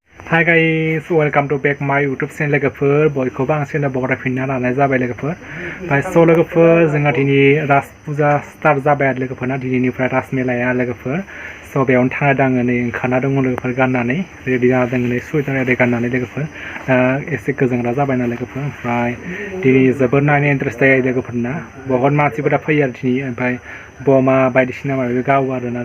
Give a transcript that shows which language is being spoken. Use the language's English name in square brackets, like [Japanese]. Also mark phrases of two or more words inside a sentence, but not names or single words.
[English] Hi guys, welcome to back my YouTube channel [Bodo] लोगोफोर बयखौबो आं चेनेल बरायफिनना लानाय जाबाय लोगोफोर लोगोफोर जोंहा दिनै राज फुजा स्टार्ट जाबाय आरो लोगोफोरना दिनैनिफ्राय राज मेलाया लोगोफोर बेयावनो थांना दङ नै ओंखारना दङ लोगोफोर गाननानै रेडि जाना दङ नै सुइटार एरि गाननानै लोगोफोर एसे गोजांग्रा जाबाय ना लोगोफोर ओमफ्राय दिनै जोबोर नायनो इन्टारेस्ट जायो लोगोफोरना बहुत मानसिफोरा फैयो आरो दिनै ओमफ्राय बमा बायदिसिना माबा गावो आरोना